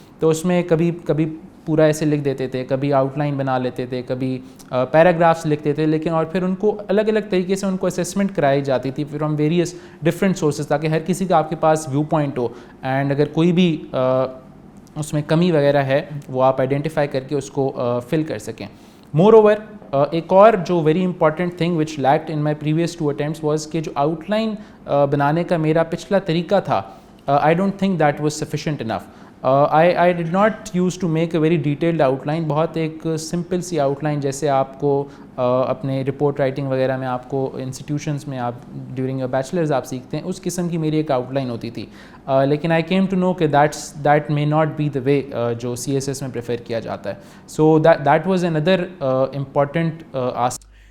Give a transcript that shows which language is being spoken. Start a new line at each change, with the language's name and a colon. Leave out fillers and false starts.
Urdu: تو اس میں کبھی پورا ایسے لکھ دیتے تھے, کبھی آؤٹ لائن بنا لیتے تھے, کبھی پیراگرافس لکھتے تھے, لیکن اور پھر ان کو الگ الگ طریقے سے ان کو اسیسمنٹ کرائی جاتی تھی
English: from various different sources,
Urdu: تاکہ ہر کسی کا آپ کے پاس ویو پوائنٹ ہو, اینڈ اگر کوئی بھی اس میں کمی وغیرہ ہے وہ آپ آئیڈینٹیفائی کر کے اس کو فل کر سکیں.
English: moreover
Urdu: ایک اور جو
English: very important thing which lacked in my previous 2 attempts was
Urdu: کہ جو آؤٹ لائن بنانے کا میرا پچھلا طریقہ تھا,
English: I don't think that was sufficient enough. I did not use to make a very detailed outline.
Urdu: بہت ایک سمپل سی آؤٹ لائن جیسے آپ کو اپنے رپورٹ رائٹنگ وغیرہ میں آپ کو انسٹیٹیوشنس میں آپ
English: during your bachelors
Urdu: آپ سیکھتے ہیں, اس قسم کی میری ایک آؤٹ لائن ہوتی تھی. لیکن
English: I came to know کہ that may not be the way
Urdu: جو CSS میں پریفر کیا جاتا ہے.
English: So that was another important aspect.